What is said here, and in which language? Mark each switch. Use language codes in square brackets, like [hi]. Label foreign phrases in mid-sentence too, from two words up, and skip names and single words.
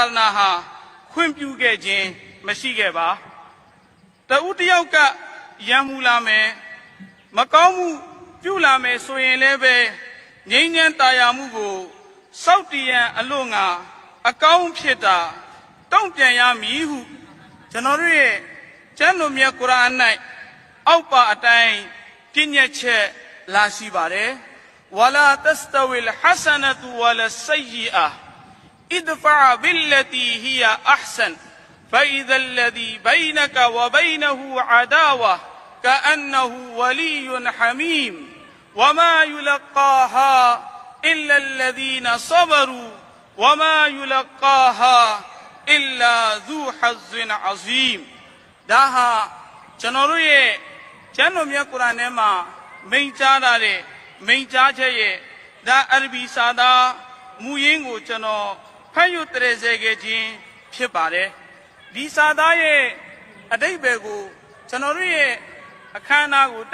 [my] သနာဟာခွင့်ပြုခဲ့ခြင်းမရှိခဲ့ပါတဦးတယောက်ကရံမှုလာမယ်မကောင်းမှုပြုလာမယ်ဆိုရင်လည်းပဲငြိမ်းချမ်းသာယာမှုကိုစောက်တည်ရန်အလို့ငါအကောင်းဖြစ်တာတုံ့ပြန်ရမည်ဟုကျွန်တော်တို့ရဲ့ကျမ်းတော်မြတ်ကုရ်အာန်၌အောက်ပါအတိုင်းပြည့်ညက်ချက်လာရှိပါတယ် [ar] ولا تستوي الحسنة ولا السيئة ادفع بالتي هي أحسن فإذا الذي بينك وبينه عداوة كأنه ولي حميم وما يلقاها إلا الذين صبروا وما يلقاها إلا ذو حظ عظيم [my] ဒါဟာကျွန်တော်တို့ရဲ့ကျမ်းတော်မြတ်ကုရ်အာန်ထဲမှာမိန့်ကြားထားတဲ့မိန့်ကြားချက်ရဲ့ဒါအရဘီစာသားမူရင်းကိုကျွန်တော်ဖတ်ယူတရစေခဲ့ခြင်းဖြစ်ပါတယ်ဒီစာသားရဲ့အတိတ်ဘယ်ကိုကျွန်တော်တို့ရဲ့အခမ်းအနားကို